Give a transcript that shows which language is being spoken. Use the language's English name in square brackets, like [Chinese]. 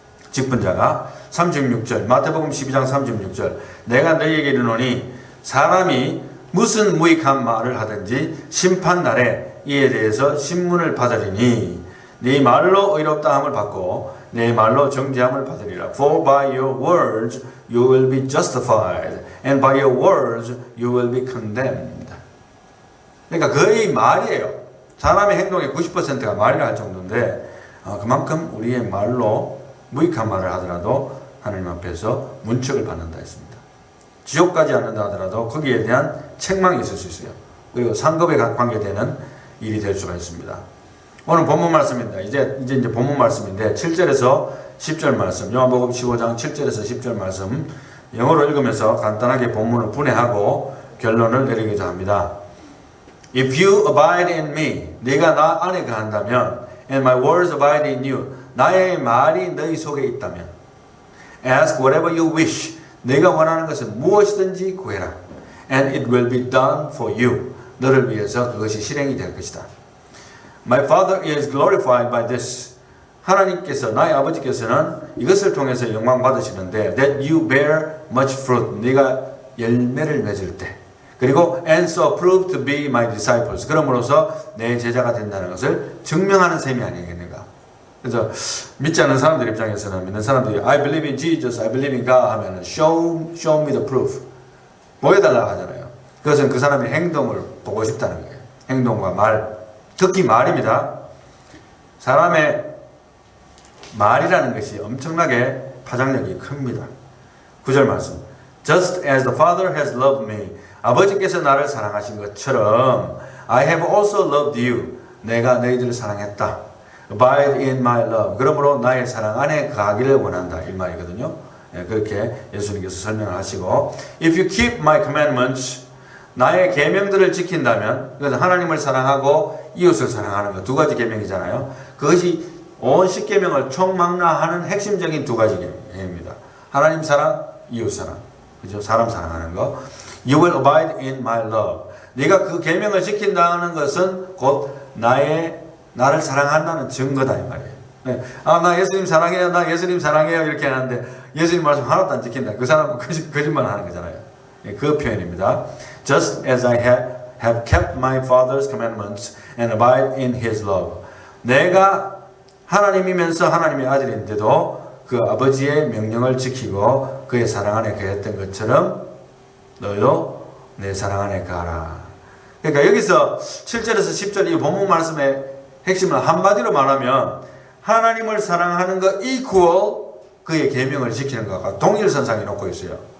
[Korean] 직분자가 36절 마태복음 12장 36절 내가 너희에게 이르노니 사람이 무슨 무익한 말을 하든지 심판날에 이에 대해서 신문을 받으리니 네 말로 의롭다함을 받고 네 말로 정죄함을 받으리라. [English] For by your words you will be justified and by your words you will be condemned. [Korean] 그러니까 거의 말이에요. 사람의 행동의 90%가 말이라 할 정도인데 그만큼 우리의 말로 무익한 말을 하더라도 하나님 앞에서 문책을 받는다 했습니다. 지옥 가지 않는다 하더라도 거기에 대한 책망이 있을 수 있어요. 그리고 상급에 관계되는 일이 될 수가 있습니다. 오늘 본문 말씀입니다. 이제 본문 말씀인데 7절에서 10절 말씀, 요한복음 15장 7절에서 10절 말씀 영어로 읽으면서 간단하게 본문을 분해하고 결론을 내리고자 합니다. [English] If you abide in me, [Korean] 네가 나 안에 거한다면, [English] and my words abide in you, [Korean] 나의 말이 너희 속에 있다면, [English] ask whatever you wish, [Korean] 네가 원하는 것은 무엇이든지 구해라, [English] and it will be done for you, [Korean] 너를 위해서 그것이 실행이 될 것이다. [English] My Father is glorified by this. [Korean] 하나님께서, 나의 아버지께서는 이것을 통해서 영광 받으시는데, [English] that you bear much fruit, [Korean] 네가 열매를 맺을 때, 그리고 [English] and so prove to be my disciples. [Korean] 그럼으로써 내 제자가 된다는 것을 증명하는 셈이 아니겠는가. 그래서 믿지 않는 사람들 입장에서는 믿는 사람들이 [English] I believe in Jesus, I believe in God [Korean] 하면 [English] show me the proof. [Korean] 보여달라 하잖아요. 그것은 그 사람의 행동을 보고 싶다는 거예요. 행동과 말, 특히 말입니다. 사람의 말이라는 것이 엄청나게 파장력이 큽니다. 9절 말씀. [English] Just as the Father has loved me. [Korean] 아버지께서 나를 사랑하신 것처럼 [English] I have also loved you. [Korean] 내가 너희들을 사랑했다. [English] Abide in my love. [Korean] 그러므로 나의 사랑 안에 거하기를 원한다. 이 말이거든요. 그렇게 예수님께서 설명을 하시고 [English] If you keep my commandments, [Korean] 나의 계명들을 지킨다면, 그래서 하나님을 사랑하고 이웃을 사랑하는 것 두 가지 계명이잖아요. 그것이 온 십계명을 총망라하는 핵심적인 두 가지 계명입니다. 하나님 사랑, 이웃 사랑. 그죠? 사람 사랑하는 거. [English] You will abide in my love. [Korean] 네가 그 계명을 지킨다는 것은 곧 나를 사랑한다는 증거다 이 말이에요. 네. 아, 나 예수님 사랑해요. 나 예수님 사랑해요. 이렇게 하는데 예수님 말씀 하나도 안 지킨다. 그 사람은 거짓말 하는 거잖아요. 네, 그 표현입니다. [English] Just as I have kept my Father's commandments and abide in His love. [Korean] 내가 하나님이면서 하나님의 아들인데도 그 아버지의 명령을 지키고 그의 사랑 안에 거했던 것처럼 너희도 내 사랑 안에 가라. 그러니까 여기서 7절에서 10절 이 본문 말씀의 핵심을 한마디로 말하면 하나님을 사랑하는 것 equal 그의 계명을 지키는 것과 동일선상에 놓고 있어요.